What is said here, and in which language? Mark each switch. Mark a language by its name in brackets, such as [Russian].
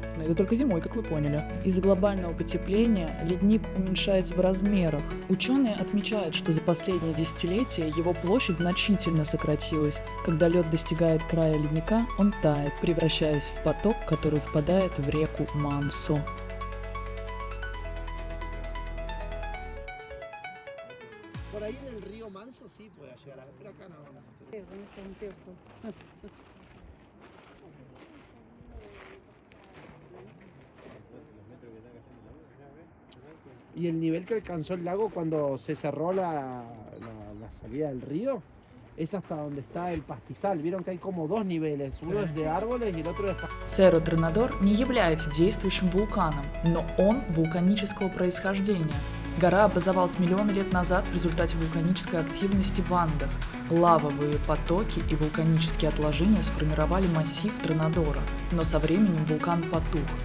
[Russian] Но это только зимой, как вы поняли. Из-за глобального потепления ледник уменьшается в размерах. Ученые отмечают, что за последние десятилетия его площадь значительно сократилась. Когда лед достигает края ледника, он тает, превращаясь в поток, который впадает в реку Мансо. [Spanish] Por ahí en el río Manso sí puede llegar, pero acá no. Y el nivel que alcanzó el lago cuando se cerró la salida del río es hasta donde está el pastizal. Vieron que hay como dos niveles, uno es de árboles y el otro es... [Russian] Cerro Tronador не является действующим вулканом, но он вулканического происхождения. Гора образовалась миллионы лет назад в результате вулканической активности в Андах. Лавовые потоки и вулканические отложения сформировали массив Тронадора, но со временем вулкан потух.